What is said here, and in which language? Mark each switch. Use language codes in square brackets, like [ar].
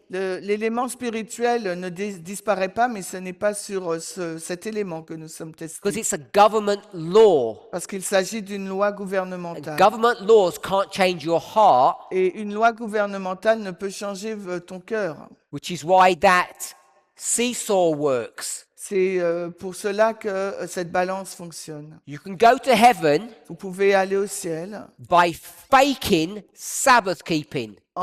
[fr] L'élément spirituel ne disparaît pas, mais ce n'est pas sur cet élément que nous sommes [en] Because [fr] testés, [en] it's a government law. [fr] parce qu'il s'agit d'une loi [en] And [fr] gouvernementale. [en] government laws can't change your heart, [fr] Et une loi gouvernementale ne peut changer ton cœur. [en] which is why that seesaw works. [fr] C'est pour cela que cette balance fonctionne. [en] You can go to heaven [fr] Vous pouvez aller au ciel [en] by faking Sabbath keeping.